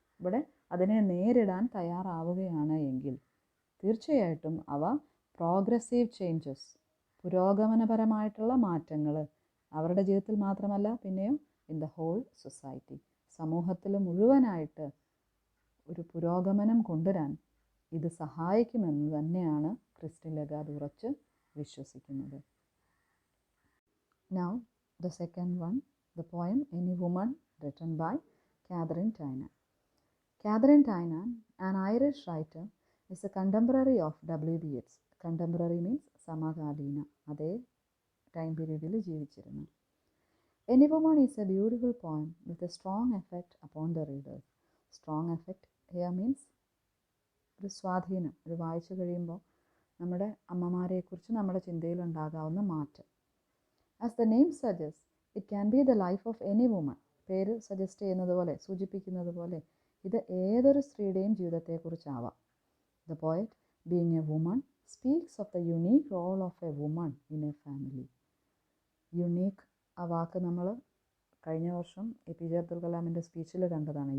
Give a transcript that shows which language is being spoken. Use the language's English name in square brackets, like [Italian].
[Malayalam] ഇവിടെ അതിനെ നേരിടാൻ തയ്യാറാവുകയാണ് എങ്കിൽ തീർച്ചയായിട്ടും അവ പ്രോഗ്രസീവ് ചേഞ്ചസ്, പുരോഗമനപരമായിട്ടുള്ള മാറ്റങ്ങൾ അവരുടെ ജീവിതത്തിൽ മാത്രമല്ല പിന്നെയും [English] in the whole society, [Malayalam] സമൂഹത്തിൽ മുഴുവനായിട്ട് ഒരു പുരോഗമനം കൊണ്ടുവരാൻ ഇത് സഹായിക്കുമെന്ന് തന്നെയാണ് ക്രിസ്റ്റീൻ ലഗാർദ് ഉറച്ച് വിശ്വസിക്കുന്നത്. [English] Now the second one, the poem Any Woman, written by Catherine Tynan. Catherine Tynan, an Irish writer, is a contemporary of W.B. Yeats. Contemporary means [Malayalam] സമകാലീന, അതേ ടൈം പീരീഡിൽ ജീവിച്ചിരുന്നു. [English] Any Woman is a beautiful poem with a strong effect upon the readers. Strong effect here means [Malayalam] ഒരു സ്വാധീനം, ഇത് വായിച്ചു കഴിയുമ്പോൾ നമ്മുടെ അമ്മമാരെക്കുറിച്ച് നമ്മുടെ ചിന്തയിലുണ്ടാകാവുന്ന മാറ്റം. [English] As the name suggests, it can be the life of any woman, [Malayalam] പേര് സജസ്റ്റ് ചെയ്യുന്നത് പോലെ, സൂചിപ്പിക്കുന്നത് പോലെ ഇത് ഏതൊരു സ്ത്രീയുടെയും ജീവിതത്തെക്കുറിച്ചാവാം. [English] The poet being a woman speaks of the unique role of a woman in a family. [Malayalam] Unique ആ വാക്ക് നമ്മൾ കഴിഞ്ഞ വർഷം APJ അബ്ദുൽ കലാമിൻ്റെ സ്പീച്ചിൽ കണ്ടതാണ്.